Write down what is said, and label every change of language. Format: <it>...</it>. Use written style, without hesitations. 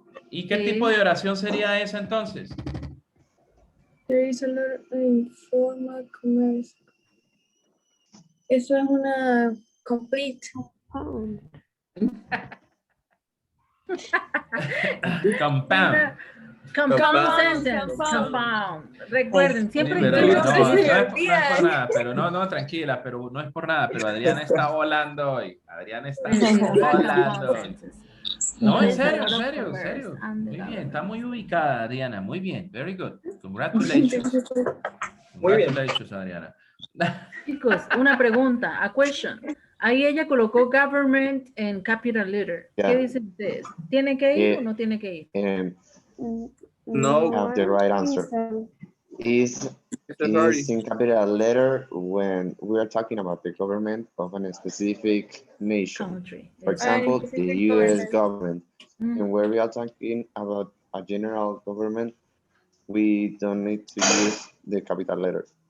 <es>¿Y qué tipo de oración sería esa entonces?</es> <en>There is a lot of informal commerce.</en> <es>Eso es una complete.</es> <en>Compound. Compound sentence. Compound.</en> <es>Recuerden, siempre Pero que no es por nada, pero no, tranquila, pero no es por nada, pero Adriana está volando hoy. Adriana está volando hoy. No, en serio. Muy bien, está muy ubicada, Adriana. Muy bien,</es> <en>very good. Congratulations. Congratulations, Adriana.</en> <es>Chicos, una pregunta,</es> <en>a question.</en> <es>Ahí ella colocó government en</es> <en>capital letter.</en> <es>¿Qué dicen ustedes? ¿Tiene que ir o no tiene que ir?</es> <en>No. Have the right answer. Is in capital letter when we are talking about the government of a specific nation. Country. For example, the U.S. government. And where we are talking about a general government, we don't need to use the capital letters.</en>